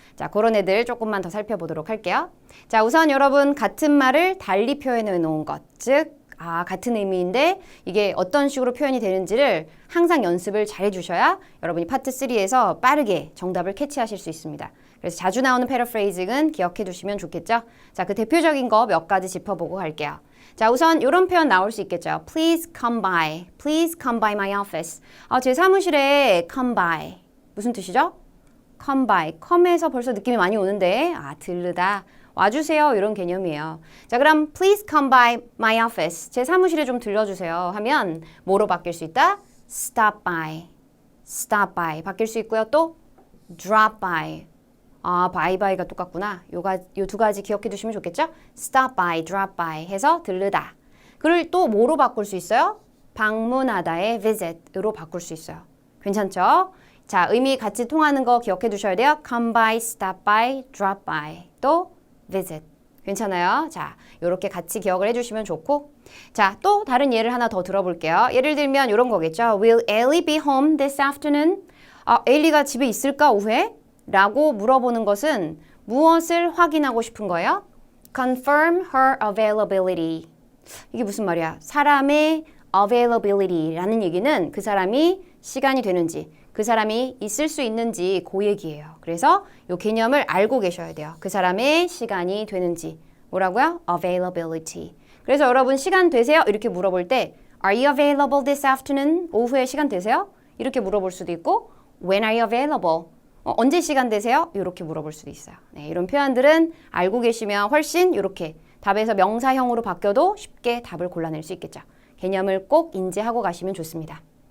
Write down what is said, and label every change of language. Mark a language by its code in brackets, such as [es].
[ko] 자, 그런 애들 조금만 더 살펴보도록 할게요. 자, 우선 여러분 같은 말을 달리 표현해 놓은 것, 즉 같은 의미인데 이게 어떤 식으로 표현이 되는지를 항상 연습을 잘 해주셔야 여러분이 파트 3에서 빠르게 정답을 캐치하실 수 있습니다. 그래서 자주 나오는 패러프레이징은 기억해 두시면 좋겠죠? 자, 그 대표적인 거 몇 가지 짚어보고 갈게요. 자, 우선 이런 표현 나올 수 있겠죠. [en] Please come by my office. [ko] 제 사무실에 come by. 무슨 뜻이죠? come by. come에서 벌써 느낌이 많이 오는데 들르다. 와주세요 이런 개념이에요. 자, 그럼 [en] please come by my office. [ko] 제 사무실에 좀 들려주세요 하면 뭐로 바뀔 수 있다? stop by 바뀔 수 있고요. 또 drop by. by가 똑같구나. 요 두 가지 기억해 두시면 좋겠죠? [en] stop by, drop by [ko] 해서 들르다. 그걸 또 뭐로 바꿀 수 있어요? 방문하다의 visit으로 바꿀 수 있어요. 괜찮죠? 자, 의미 같이 통하는 거 기억해 두셔야 돼요. [en] come by, stop by, drop by. [ko] 또 [en] visit. [ko] 괜찮아요? 자, 요렇게 같이 기억을 해주시면 좋고 자, 또 다른 예를 하나 더 들어볼게요. 예를 들면 이런 거겠죠. [en] Will Ellie be home this afternoon? [ko] 엘리가 집에 있을까 오후에? 라고 물어보는 것은 무엇을 확인하고 싶은 거예요? [en] Confirm her availability. [ko] 이게 무슨 말이야? 사람의 availability라는 얘기는 그 사람이 시간이 되는지 그 사람이 있을 수 있는지 그 얘기예요. 그래서 이 개념을 알고 계셔야 돼요. 그 사람의 시간이 되는지. 뭐라고요? availability. 그래서 여러분 시간 되세요? 이렇게 물어볼 때 [en] Are you available this afternoon? [ko] 오후에 시간 되세요? 이렇게 물어볼 수도 있고 [en] When are you available? [ko] 언제 시간 되세요? 이렇게 물어볼 수도 있어요. 네, 이런 표현들은 알고 계시면 훨씬 이렇게 답에서 명사형으로 바뀌어도 쉽게 답을 골라낼 수 있겠죠. 개념을 꼭 인지하고 가시면 좋습니다.